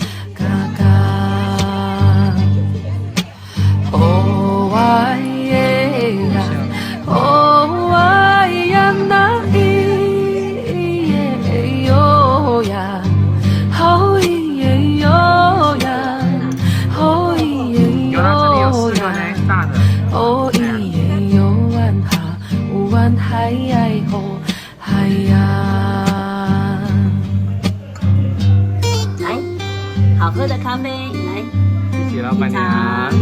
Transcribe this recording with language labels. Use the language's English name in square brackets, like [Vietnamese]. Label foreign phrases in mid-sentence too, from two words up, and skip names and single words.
[Chinese] kakak Oh waya Oh waya na iye yo ya Oh iye yo ya Oh iye yo ya Oh iye yo wan ha wan hai ai ho 来，好喝的咖啡，来，谢谢老板娘。